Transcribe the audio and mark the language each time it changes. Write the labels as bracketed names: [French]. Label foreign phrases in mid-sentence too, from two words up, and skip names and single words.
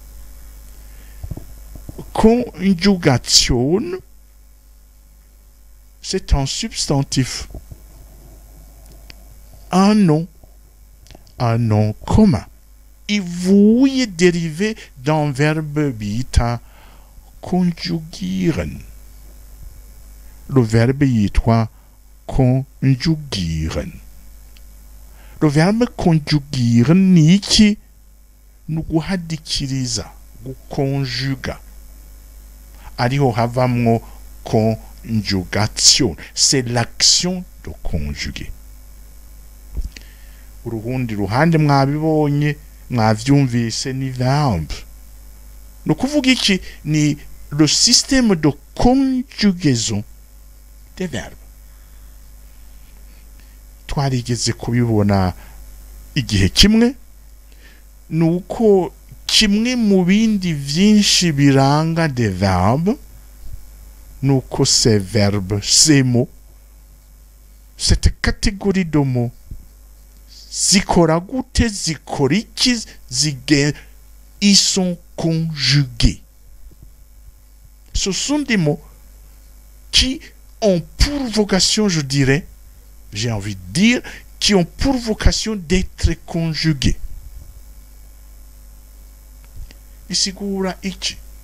[French] Conjugation, c'est un substantif, un nom commun. Ivuye dérivé d'un verbe bita conjugieren. Le verbe yitwa conjugieren. Le verbe conjugieren [Rundi] ni iki? Nuguhadikiriza, gukonjuga. Ariho havamwo conjugation. [French] C'est l'action de conjuguer. [Rundi] Uruhundi ruhande mwabibonye mwavyumvise ni verbe. No kuvuga iki ni [French] le système de conjugaison des verbes. [Rundi] Twarigeze kubibona igihe kimwe, nuko kimwe mu bindi vyinshi biranga [French] des verbes, [Rundi] nuko [French] ces verbes, ces mots, cette catégorie de mots, [Rundi] zikora gute, zikora iki, [French] ils sont conjugués. Ce sont des mots qui ont pour vocation, je dirais, j'ai envie de dire, qui ont pour vocation d'être conjugués. [Rundi] Isigura ichi.